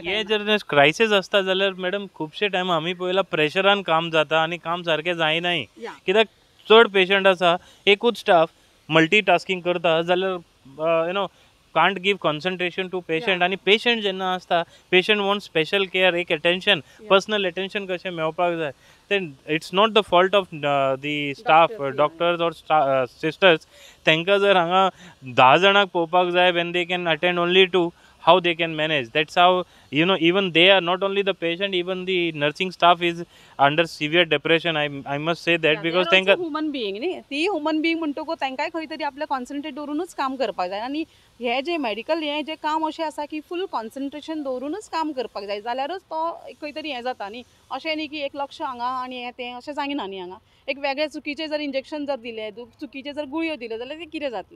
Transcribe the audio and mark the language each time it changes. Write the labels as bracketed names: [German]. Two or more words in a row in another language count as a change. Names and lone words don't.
[Konkani] हे जर क्रायसीस आसता जाल्यार मॅडम खुबशे टायम आमी पळयला प्रेशरान काम जाता आनी काम सारकें जायनाय कित्याक चड पेशंट आसा एकूच स्टाफ मल्टीटास्कींग करता जाल्यार [English] can't give concentration to patient [Konkani] आनी पेशंट जेन्ना आसता [English] patient want special care एक attention personal attention [Konkani] कशें मेळपाक जाय [English] then it's not the fault of the staff doctors or sisters [Konkani] तांकां जर हांगा 10 जाणांक पळोवपाक जाय [English] when they can attend only to how they can manage that's how even they are not only the patient even the nursing staff is under severe depression I must say that because तांकां human being [Konkani] न्ही ती [English] human being [Konkani] म्हणटकूच तांकांय खंय तरी आपलें कॉन्सन्ट्रेट दवरूनच काम करपाक जाय आनी हे जे मेडिकल हे जे काम अशें आसा की [English] full concentration [Konkani] दवरूनच काम करपाक जाय जाल्यारच तो खंय तरी हें जाता न्ही अशें न्ही की एक लक्ष हांगा आनी हें तें अशें जायना न्ही हांगा एक वेगळे चुकीचें जर इंजेक्शन जर दिलें चुकीचे जर गुळयो दिल्यो जाल्यार तें कितें जातलें.